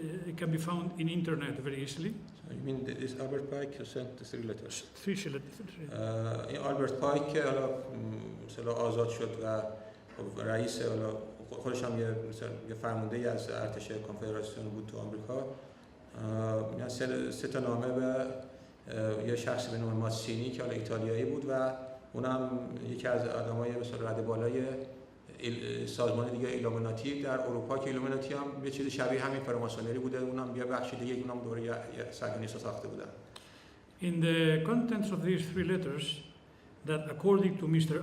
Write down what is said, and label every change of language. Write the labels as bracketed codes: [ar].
[en] It can be found in internet very easily. So you mean this Albert Pike sent the three letters? Three letters. [fa] این آلبرت پایک که حالا مثلا آزاد شد و رئیس حالا خودش هم یه فرمانده‌ای از ارتش کنفدراسیون بود تو آمریکا. یعنی سه تا نامه به یه شخصی به نام ماسینی که حالا ایتالیایی بود و اونم یکی از آدمای مثلا رده بالای سازمان دیگه ایلومیناتی در اروپا که ایلومیناتی هم یه چیز شبیه همین فراماسونری بوده. اونم یه بخش دیگه اونم دوره صهیونیست ساخته بودن. [en] In the contents of these three letters that according to Mr.